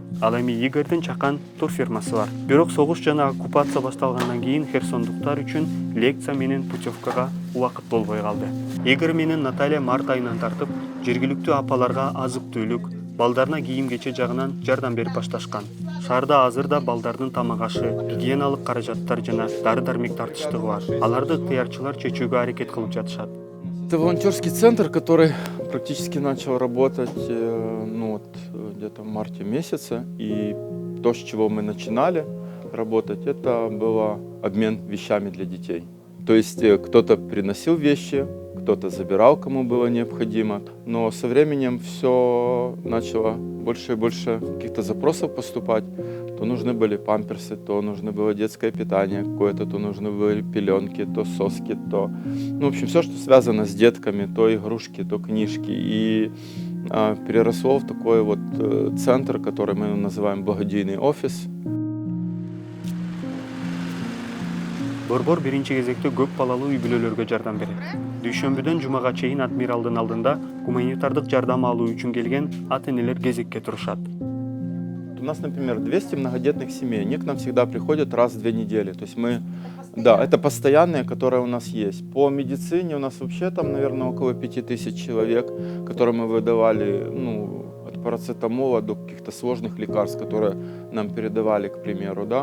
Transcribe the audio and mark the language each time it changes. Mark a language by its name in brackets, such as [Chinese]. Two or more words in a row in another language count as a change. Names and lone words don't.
[Kyrgyz] Ал эми Игорьдун чакан турфирмасы бар. Бирок согуш жана оккупация башталгандан кийин херсондуктар үчүн лекция менен путевкага убакыт болбой калды. Игорь менен Наталья март айынан тартып жергиликтүү апаларга азык-түлүк, балдарына кийим-кече жагынан жардам берип башташкан. Шаарда азырда балдардын тамак ашы, гигиеналык каражаттар жана дары-дармек тартыштыгы бар. Аларды ыктыярчылар чечүүгө аракет кылып жатышат. [Russian] Это волонтерский центр, который практически начал работать где-то в марте месяце. И то, с чего мы начинали работать, это было обмен вещами для детей. То есть кто-то приносил вещи, кто-то забирал, кому было необходимо. Но со временем все начало больше и больше каких-то запросов поступать. То нужны были памперсы, то нужно было детское питание какое-то, то нужны были пеленки, то соски, то... в общем, все, что связано с детками, то игрушки, то книжки. И переросло в такой вот центр, который мы называем благодійный офис. [Kyrgyz] Борбор биринчи кезекте көп балалуу үй бүлөлөргө жардам берет. Дүйшөмбүдөн жумага чейин адмиралдын алдында гуманитардык жардам алуу үчүн келген ата-энелер кезекке турушат. [Russian] У нас, например, 200 многодетных семей. Они к нам всегда приходят раз в 2 недели. То есть это постоянные, которые у нас есть. По медицине у нас вообще там, наверное, около 5000 человек, которым мы выдавали парацетамола до каких-то сложных лекарств, которые нам передавали, к примеру, да.